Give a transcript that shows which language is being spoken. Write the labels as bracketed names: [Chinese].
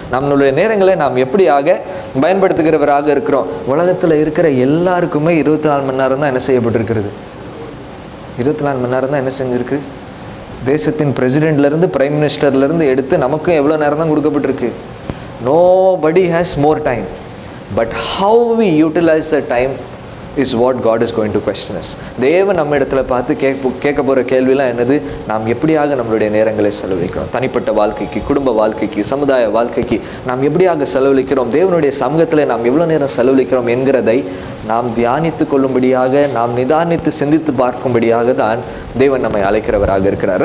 [Tamil] நம்மளுடைய நேரங்களை நாம் எப்படியாக பயன்படுத்துகிறவராக இருக்கிறோம். உலகத்தில் இருக்கிற எல்லாருக்குமே 24 மணி நேரம் தான் என்ன செய்யப்பட்டிருக்கிறது. 24 மணி நேரம் தான் என்ன செஞ்சிருக்கு. தேசத்தின் பிரசிடென்ட்லேருந்து பிரைம் மினிஸ்டர்லேருந்து எடுத்து நமக்கும் எவ்வளோ நேரம் தான் கொடுக்கப்பட்டிருக்கு. [English] Nobody has more time, but how we utilize the time is what God is going to question us. [Tamil] தேவன் நம்ம இடத்துல பார்த்து கேட்க போகிற கேள்விலாம் என்னது, நாம் எப்படியாக நம்மளுடைய நேரங்களை செலவழிக்கிறோம். தனிப்பட்ட வாழ்க்கைக்கு, குடும்ப வாழ்க்கைக்கு, சமுதாய வாழ்க்கைக்கு நாம் எப்படியாக செலவழிக்கிறோம், தேவனுடைய சமூகத்தில் நாம் எவ்வளோ நேரம் செலவழிக்கிறோம் என்கிறதை நாம் தியானித்து கொள்ளும்படியாக, நாம் நிதானித்து சிந்தித்து பார்க்கும்படியாக தான் தேவன் நம்மை அழைக்கிறவராக இருக்கிறார்.